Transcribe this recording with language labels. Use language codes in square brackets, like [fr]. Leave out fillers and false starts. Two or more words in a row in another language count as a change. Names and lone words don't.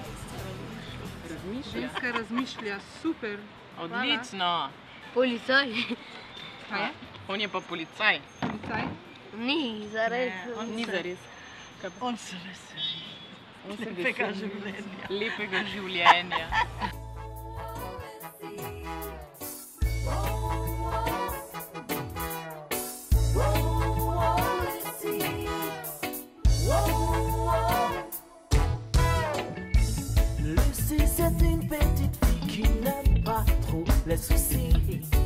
[sl] Ženska razmišlja, super. Odlično. Policaj. Kaj je? On je pa policaj. Policaj? Ni, zares. On ni zares. On se veseli. On se Lepega veseli življenja. Lepega življenja. [fr] Lucie, c'est une petite fille qui n'aime pas trop les soucis.